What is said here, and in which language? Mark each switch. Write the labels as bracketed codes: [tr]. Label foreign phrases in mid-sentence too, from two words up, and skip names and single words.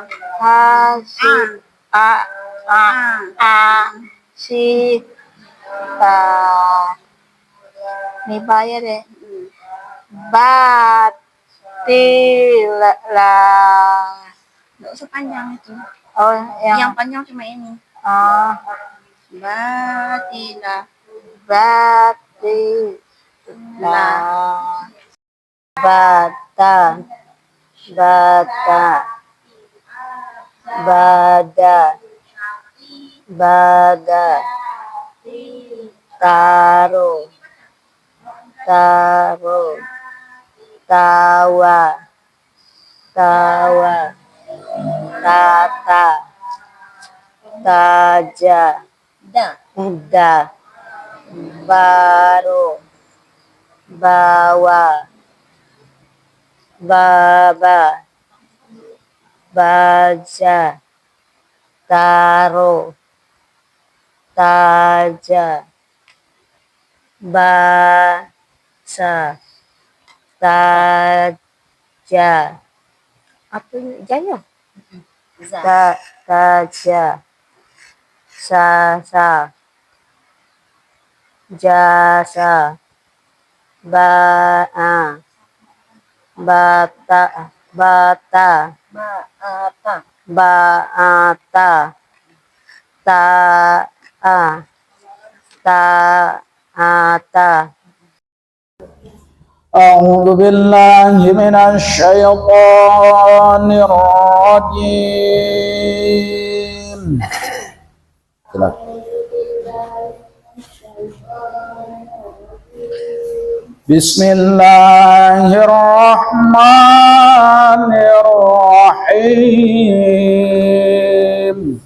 [id] Hasita Asita. Ini bayar deh. Batila. Enggak usah panjang itu. Oh, Yang panjang cuma ini. Batila. Batila. Bata. Bada. Taro. Tawa. Tata. Taja. Da. Baru. Bawa. Baba. Baja. Taro. Taja. Basa. Taja. Apa ini? Jaya? Taja. Sasa. Jasa. Bata. Baata. Ta. a ta ata. [ar] أعوذ بالله من الشيطان الرجيم. بسم الله الرحمن الرحيم.